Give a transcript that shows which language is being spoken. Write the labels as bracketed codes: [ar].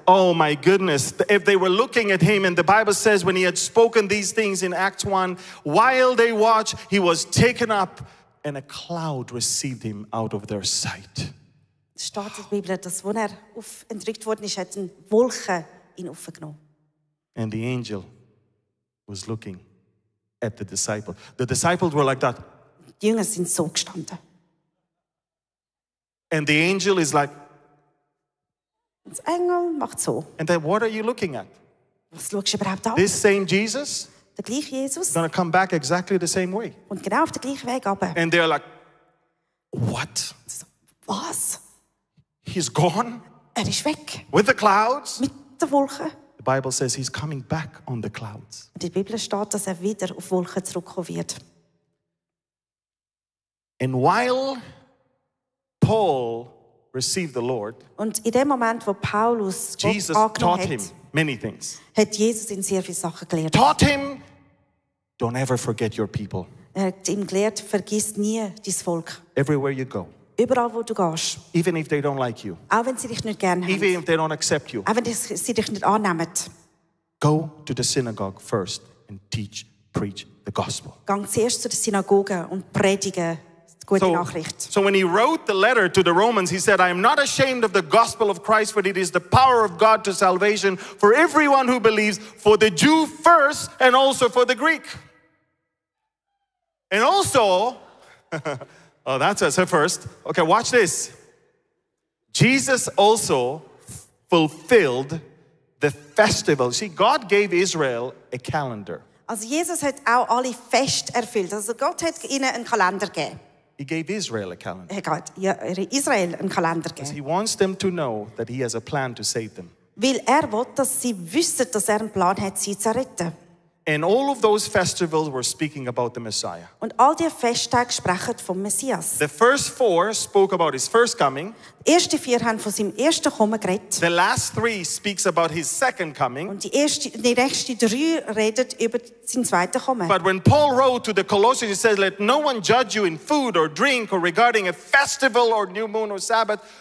[en] Oh my goodness. If they were looking at him, and the Bible says when he had spoken these things in Acts 1, while they watched, he was taken up, and a cloud received him out of their sight. [de] Es steht in der Bibel, dass als er entrückt worden ist, hat eine Wolke ihn aufgenommen. [en] And the angel was looking at the disciple. The disciples were like that. [de] Die Jünger sind so gestanden. [en] And the angel is like, [de] Und der Engel macht so. [en] and then what are you looking at? [de] Was schaust du überhaupt an? [en] This same Jesus [de] Der gleiche Jesus [en] is going to come back exactly the same way. [de] und genau auf den gleichen Weg runter. [en] And they're like, what? [de] Was? [en] He's gone [de] Er ist weg. [en] with the clouds? [de] Mit der Wolke. [en] The Bible says he's coming back on the clouds. [de] Und in der Bibel steht, dass er wieder auf Wolken zurückkommen wird. [en] And while Paul received the Lord, [de] Und in dem Moment, wo Paulus Gott [en] Jesus [de] angenommen [en] taught him [de] hat, [en] many things. [de] hat Jesus ihn sehr viele Sachen gelehrt. [en] Taught him, don't ever forget your people. [de] Er hat ihm gelehrt, vergiss nie dein Volk. [en] Everywhere you go, [de] Überall, wo du gehst. [en] even if they don't like you, [de] Auch wenn sie dich nicht gerne [en] even [de] haben. [en] if they don't accept you, [de] Auch wenn sie dich nicht annehmen. [en] go to the synagogue first and preach the gospel. [de] Gang zuerst zu der Synagoge und predige die gute Nachricht. [en] So when he wrote the letter to the Romans, he said, I am not ashamed of the gospel of Christ, for it is the power of God to salvation for everyone who believes, for the Jew first and also for the Greek. And also, oh, that's us first. Okay, watch this. Jesus also fulfilled the festival. See, God gave Israel a calendar. [de] Also Jesus hat auch alle Feste erfüllt. Also Gott hat ihnen einen Kalender gegeben. [en] He gave Israel a calendar. [de] Er hat Israel einen Kalender gegeben. [en] He wants them to know that he has a plan to save them. [de] Weil er will, dass sie wissen, dass er einen Plan hat, sie zu retten. [en] And all of those festivals were speaking about the Messiah. [de] Und all diese Festtage sprechen vom Messias. [en] The first 4 spoke about his first coming. [de] Die ersten 4 haben von seinem ersten Kommen geredet. [en] The last 3 speaks about his second coming. [de] Und die nächsten 3 reden über sein zweites Kommen. [en] But when Paul wrote to the Colossians, he says, let no one judge you in food or drink or regarding a festival or new moon or Sabbath.